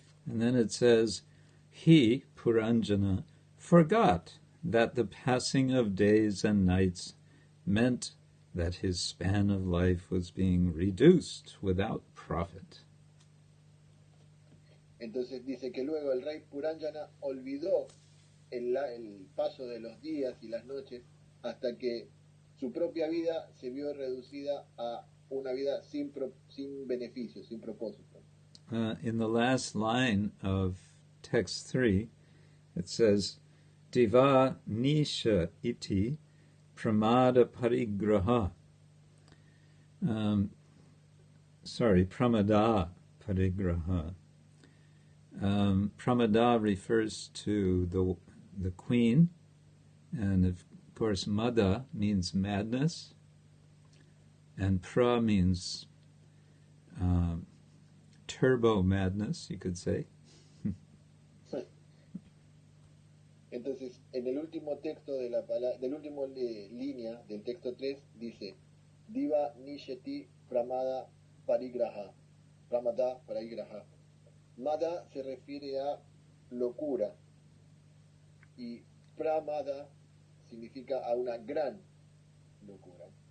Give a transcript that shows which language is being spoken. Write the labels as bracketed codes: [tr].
[en] And then it says, he, Puranjana, forgot that the passing of days and nights meant that his span of life was being reduced without profit. [es] Entonces dice que luego el rey Puranjana olvidó el paso de los días y las noches hasta que su propia vida se vio reducida a una vida sin beneficio, sin propósito. [en] In the last line of text 3, it says, [sa] Diva Nisha iti pramada parigraha Pramada parigraha. [en] Pramada refers to the queen, and of course mada means madness, and pra means turbo madness, you could say. [es] Entonces, en el último texto del último línea del texto 3 dice [sa] Diva Nisheti Pramada Parigraha. [es] Pramada Parigraha. Mada se refiere a locura y Pramada significa a una gran locura.